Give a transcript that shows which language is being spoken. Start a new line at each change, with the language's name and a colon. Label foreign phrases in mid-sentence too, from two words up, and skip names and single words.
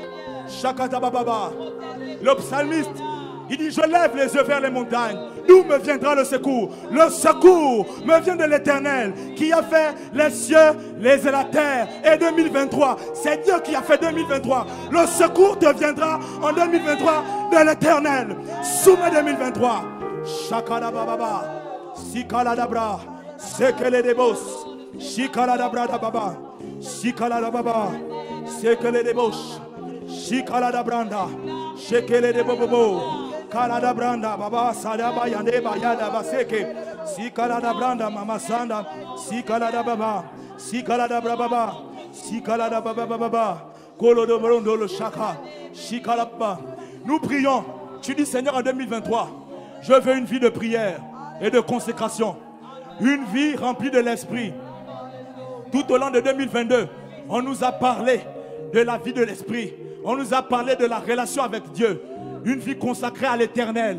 French: Le psalmiste, il dit, je lève les yeux vers les montagnes. D'où me viendra le secours? Le secours me vient de l'Éternel qui a fait les cieux, et la terre. Et 2023, c'est Dieu qui a fait 2023. Le secours te viendra en 2023 de l'Éternel. Soumets 2023. Shakadababa, Sikaladabra. Sekele de bos, Shikala da brada baba, Shikala da baba, Sekele de bos, Shikala da branda, Shekele de bobo, Kala da branda, baba, Sadaba yande bayada baseke, Sikala da branda, mama sanda, Sikala da baba, Sikala da baba, Sikala da baba, Kolo de brondo le shaka, Shikala baba. Nous prions, tu dis Seigneur en 2023, je veux une vie de prière et de consécration. Une vie remplie de l'esprit. Tout au long de 2022, on nous a parlé de la vie de l'esprit. On nous a parlé de la relation avec Dieu. Une vie consacrée à l'éternel.